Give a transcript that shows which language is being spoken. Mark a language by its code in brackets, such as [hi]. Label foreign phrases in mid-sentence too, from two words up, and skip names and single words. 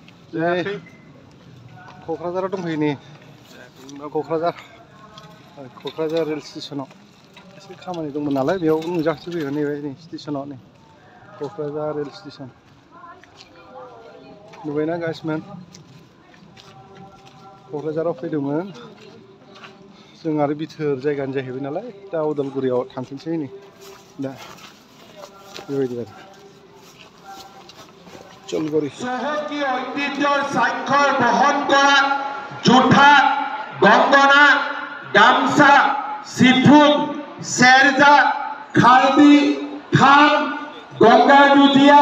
[brx] क'क्राझाराव दंफैयो नै क'क्राझार रेल स्टेशनाव एसे खामानि दंमोन नालाय बेयाव नुजाथिफैयो नैबे नै स्टेशनाव नै क'क्राझार रेल स्टेशन नुबायना गाइसमोन क'क्राझाराव फैदोंमोन जों आरो बिथोर जायगानि जाहैबाय नालाय दा उदालगुरियाव थांफिनसै नै दा बेबायदि आरो চলগড়ি [as] চহকী ঐতিহ্যৰ স্বাক্ষৰ বহন কৰা জোঠা গংগনা গামছা সিফুন চেৰজা খালদি খাম গংগা দুজিয়া